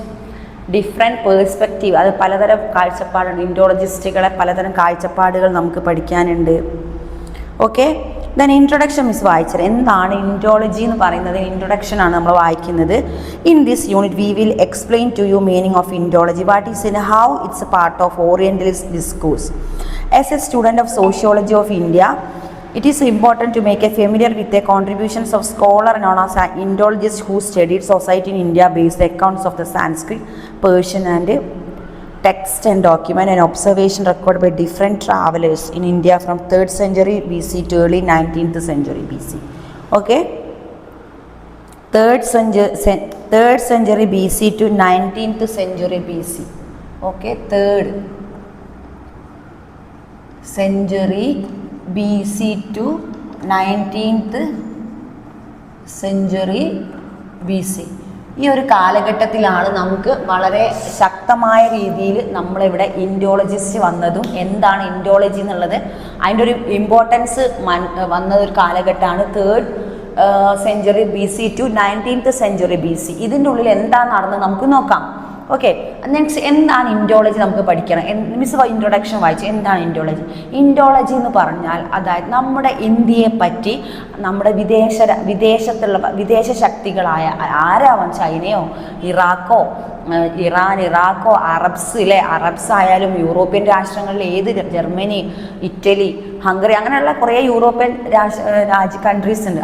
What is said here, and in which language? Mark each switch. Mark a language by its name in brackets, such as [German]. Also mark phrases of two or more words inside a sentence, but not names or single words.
[English] different perspective, [Malayalam] അത് പലതരം കാഴ്ചപ്പാടുണ്ട്, ഇൻഡോളജിസ്റ്റുകളെ പലതരം കാഴ്ചപ്പാടുകൾ നമുക്ക് പഠിക്കാനുണ്ട്. [English] okay, then introduction [Malayalam] മിസ് വായിച്ചത് എന്താണ് ഇൻഡോളജി എന്ന് പറയുന്നത്, ഇൻട്രൊഡക്ഷനാണ് നമ്മൾ വായിക്കുന്നത്. [English] in this unit we will explain to you meaning of Indology, what is in, how it's a part of orientalist discourse. as a student of sociology of India, it is important to make a familiar with the contributions of scholar known as an Indologist who studied society in India based accounts of the Sanskrit, Persian and text and document and observation recorded by different travelers in India from 3rd century BC to early 19th century BC. Okay, 3rd century BC to 19th century BC. Okay, 3rd century BC to 19th century BC. [Malayalam] ഈ ഒരു കാലഘട്ടത്തിലാണ് നമുക്ക് വളരെ ശക്തമായ രീതിയിൽ നമ്മളിവിടെ ഇൻഡോളജിസ്റ്റ് വന്നതും എന്താണ് ഇൻഡോളജി എന്നുള്ളത് അതിൻ്റെ ഒരു ഇമ്പോർട്ടൻസ് വന്നതൊരു കാലഘട്ടമാണ് [English] 3rd century BC to 19th century BC. [Malayalam] ഇതിൻ്റെ ഉള്ളിൽ എന്താ നടന്നത് നമുക്ക് നോക്കാം. [English] okay, next [Malayalam] എന്താണ് ഇൻഡോളജി നമുക്ക് പഠിക്കണം. മിസ് ഇൻട്രൊഡക്ഷൻ വായിച്ചു. എന്താണ് ഇൻഡോളജി? ഇൻഡോളജി എന്ന് പറഞ്ഞാൽ അതായത് നമ്മുടെ ഇന്ത്യയെ പറ്റി നമ്മുടെ വിദേശ ശക്തികളായ ആരാവാം, ചൈനയോ ഇറാഖോ അറബ്സ് ആയാലും യൂറോപ്യൻ രാഷ്ട്രങ്ങളിൽ ഏത്, ജർമ്മനി, ഇറ്റലി, ഹംഗറി, അങ്ങനെയുള്ള കുറേ [English] European countries [Malayalam] ഉണ്ട്.